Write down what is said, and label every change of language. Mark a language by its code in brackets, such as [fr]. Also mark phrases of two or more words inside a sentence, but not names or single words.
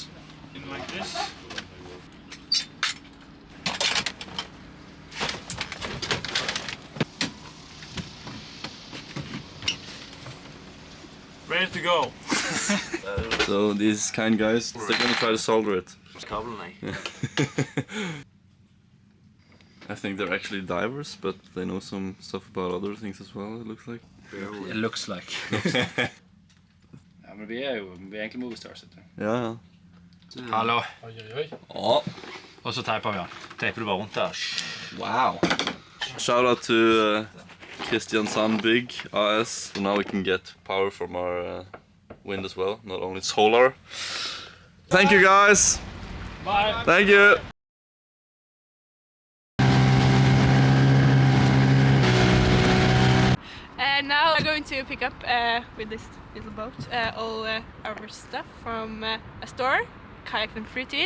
[en] In like this. Ready to go. So these kind guys, they're gonna try to solder it. I think they're actually divers, but they know some stuff about other things as well, it looks like. It looks like. [no] Ja, men vi er egentlig [en] movie stars. [no] Ja. Hallo. [en] Oh. [no] Og så teiper vi den. Teiper du bare rundt der. [en] Wow. Shout out to Kristiansand Big AS. So now we can get power from our wind as well, not only solar. Thank you guys. Bye. Thank you. Now we're going to pick up with this little boat all our stuff from a store, Kayak and Fritid.